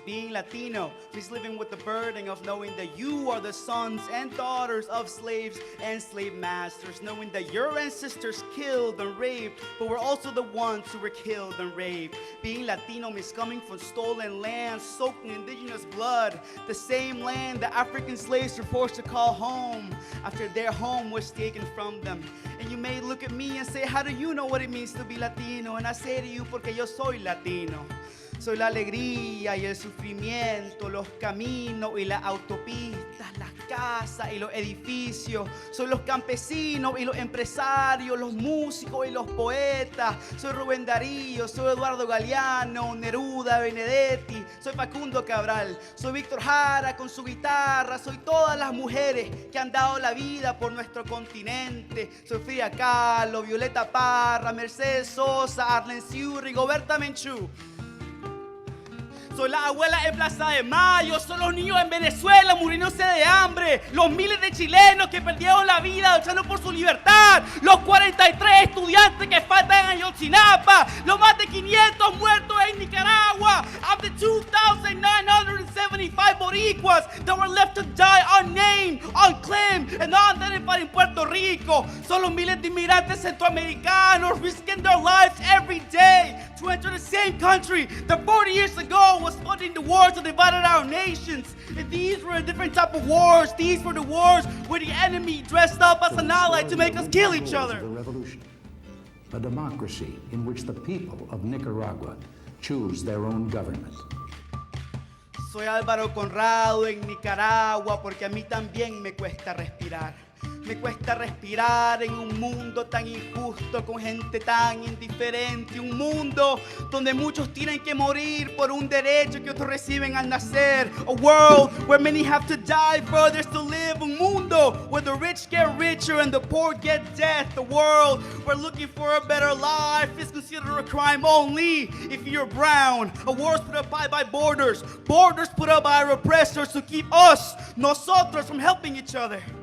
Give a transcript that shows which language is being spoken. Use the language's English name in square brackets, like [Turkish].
[English] Being Latino means living with the burden of knowing that you are the sons and daughters of slaves and slave masters, knowing that your ancestors killed and raped, but we're also the ones who were killed and raped. Being Latino means coming from stolen land, soaked in indigenous blood, the same land that African slaves were forced to call home after their home was taken from them. And you may look at me and say, how do you know what it means to be Latino? And I say to you, [Spanish] porque yo soy Latino. Soy la alegría y el sufrimiento, los caminos y las autopistas, las casas y los edificios. Soy los campesinos y los empresarios, los músicos y los poetas. Soy Rubén Darío, soy Eduardo Galeano, Neruda, Benedetti. Soy Facundo Cabral, soy Víctor Jara con su guitarra. Soy todas las mujeres que han dado la vida por nuestro continente. Soy Frida Kahlo, Violeta Parra, Mercedes Sosa, Arlen Siu, Rigoberta Menchú. Soy la abuela en Plaza de Mayo, son los niños en Venezuela muriéndose de hambre, los miles de chilenos que perdieron la vida luchando por su libertad, los 43 estudiantes que faltan en Ayotzinapa, los más de 500 muertos en Nicaragua, [English] of the 2,975 boricuas that were left to die unnamed, unclaimed, and unidentified in Puerto Rico. [Spanish] Son los miles de inmigrantes centroamericanos [English] risking their lives every day to enter the same country that 40 years ago was funding the wars that divided our nations. And these were a different type of wars. These were the wars where the enemy dressed up as an ally to make us kill each other. A revolution, a democracy in which the people of Nicaragua choose their own government. [Spanish] Soy Álvaro Conrado en Nicaragua porque a mí también me cuesta respirar. Me cuesta respirar en un mundo tan injusto, con gente tan indiferente. Un mundo donde muchos tienen que morir por un derecho que otros reciben al nacer. [English] A world where many have to die for others to live. [Spanish] Un mundo [English] where the rich get richer and the poor get death. A world where looking for a better life is considered a crime only if you're brown. A wars put up by borders. Borders put up by oppressors to keep us, [Spanish] nosotros, [English] from helping each other.